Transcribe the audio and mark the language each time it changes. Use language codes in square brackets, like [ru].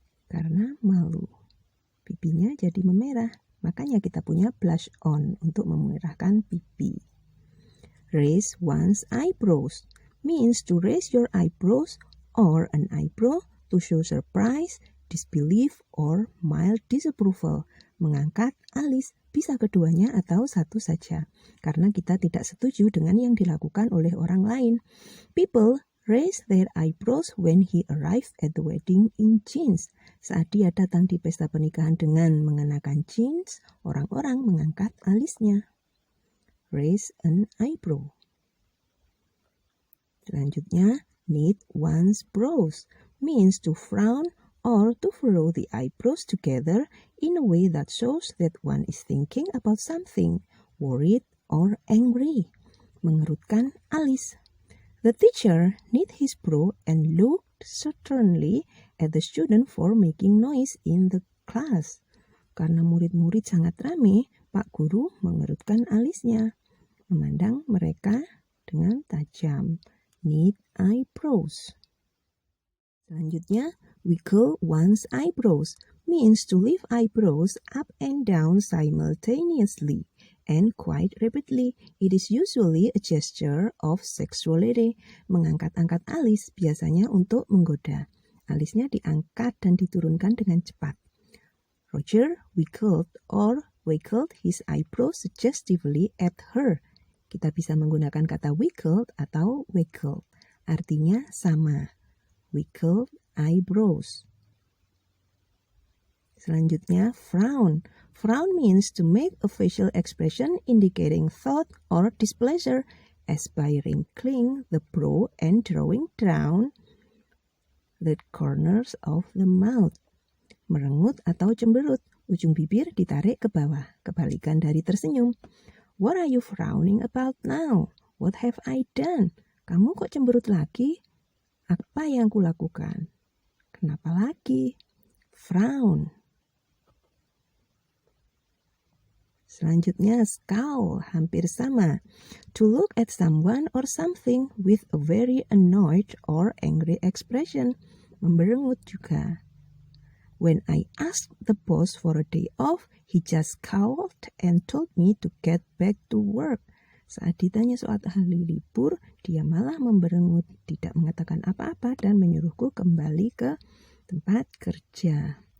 [id] Karena malu, pipinya jadi memerah. Makanya kita punya blush on untuk memerahkan pipi. [en] Raise one's eyebrows means to raise your eyebrows or an eyebrow to show surprise, disbelief, or mild disapproval. [id] Mengangkat alis bisa keduanya atau satu saja, karena kita tidak setuju dengan yang dilakukan oleh orang lain. [en] People raise their eyebrows when he arrived at the wedding in jeans. [id] Saat dia datang di pesta pernikahan dengan mengenakan jeans, orang-orang mengangkat alisnya. [en] Raise an eyebrow. [id] Selanjutnya, [en] knit one's brows means to frown or to furrow the eyebrows together in a way that shows that one is thinking about something, worried or angry. [id] Mengerutkan alis. [en] The teacher knit his brow and looked sternly at the student for making noise in the class. [id] Karena murid-murid sangat ramai, Pak Guru mengerutkan alisnya, memandang mereka dengan tajam. [en] Knit eyebrows. [id] Selanjutnya, [en] wiggle one's eyebrows means to lift eyebrows up and down simultaneously and quite rapidly. It is usually a gesture of sexuality. [id] Mengangkat-angkat alis biasanya untuk menggoda. Alisnya diangkat dan diturunkan dengan cepat. [en] Roger wiggled his eyebrows suggestively at her. [id] Kita bisa menggunakan kata wiggled atau wiggle. Artinya sama. [en] Wiggle eyebrows. [id] Selanjutnya, frown. [en] Frown means to make a facial expression indicating thought or displeasure, as by wrinkling the brow and drawing down the corners of the mouth. [id] Merengut atau cemberut, ujung bibir ditarik ke bawah, kebalikan dari tersenyum. [en] What are you frowning about now? What have I done? [id] Kamu kok cemberut lagi? Apa yang kulakukan? Kenapa lagi? Frown. Selanjutnya, scowl, hampir sama. [en] To look at someone or something with a very annoyed or angry expression. [id] Memberengut juga. [en] When I asked the boss for a day off, he just scowled and told me to get back to work. [id] Saat ditanya soal hari libur, dia malah memberengut, tidak mengatakan apa-apa dan menyuruhku kembali ke tempat kerja.